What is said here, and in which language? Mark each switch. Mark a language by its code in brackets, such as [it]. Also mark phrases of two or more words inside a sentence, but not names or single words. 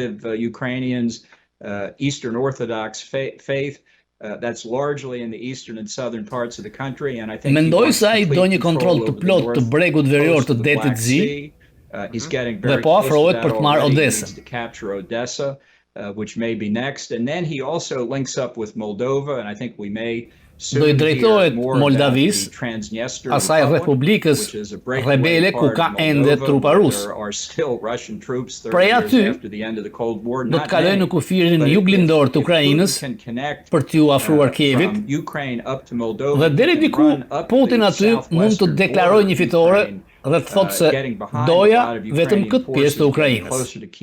[sq] Mendoj se ai do një kontroll të plotë të bregut verior të detit Zi dhe po afrohet për të marrë Odesën. [en] Which may be next, and then he also links up with Moldova, and I think we may [sq] do i drejtohet Moldavis, asaj republikës rebele ku ka ende trupa rus. Prej aty, do të kaloj në kufirin juglindor të Ukrainës për t'ju afruar Kievit, dhe deri diku Putin aty mund të deklarojë një fitore dhe të thotë se doja vetëm këtë pjesë të Ukrainës.